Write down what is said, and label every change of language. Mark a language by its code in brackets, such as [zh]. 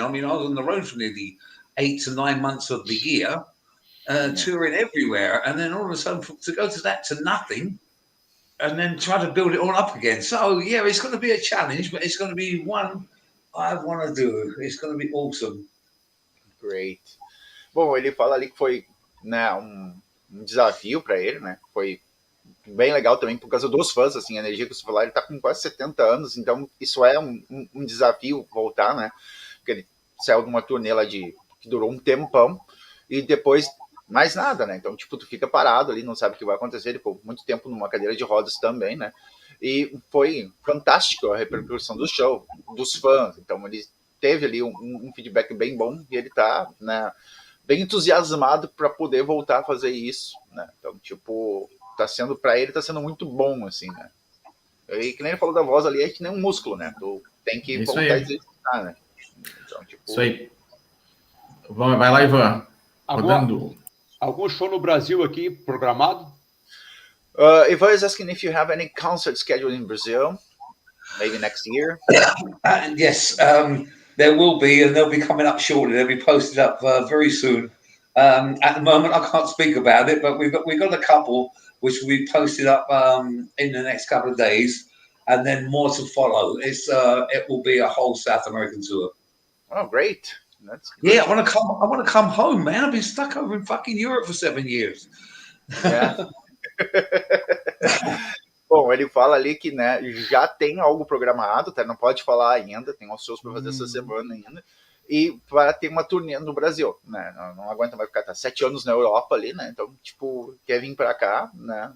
[en] I was on the road for nearly 8 to 9 months of the year, touring everywhere. And then all of a sudden, to go to that to nothing, and then try to build it all up again. So, yeah, it's going to be a challenge, but it's going to be one I want to do. It's going to be awesome. Great. [pt] Bom, ele fala ali que foi, né, um desafio para ele, né? Foi bem legal também por causa dos fãs, assim, a energia que você falou, ele tá com quase 70 anos, então isso é um desafio voltar, né? Porque ele saiu de uma turnê lá que durou um tempão e depois mais nada, né? Então, tipo, tu fica parado ali, não sabe o que vai acontecer. Ele ficou muito tempo numa cadeira de rodas também, né? E foi fantástico a repercussão do show, dos fãs. Então, ele teve ali um feedback bem bom e ele tá, né, bem entusiasmado para poder voltar a fazer isso, né? Então, tipo, para ele tá sendo muito bom, assim, né? E que nem ele falou da voz ali, é que nem um músculo, né? Tu tem que voltar a exercitar, né? Então, tipo... Isso aí. Vai lá, Ivan. Rodando. Algum show no Brasil aqui programado? [en] Ivan is asking if you have any concert scheduled in Brazil, maybe next year. Yes, there will be, and they'll be coming up shortly. They'll be posted up very soon. At the moment, I can't speak about it, but we've got a couple which will be posted up in the next couple of days, and then more to follow. It will be a whole South American tour. Oh, great! Yeah, I want to come home, man. I've been stuck over in fucking Europe for 7 years. Yeah. [pt] Bom, ele fala ali que, né, já tem algo programado, tá? Não pode falar ainda, tem uns shows para fazer essa semana ainda, e vai ter uma turnê no Brasil, né? Não aguenta mais ficar 7 anos na Europa ali, né? Então, tipo, quer vir para cá, né?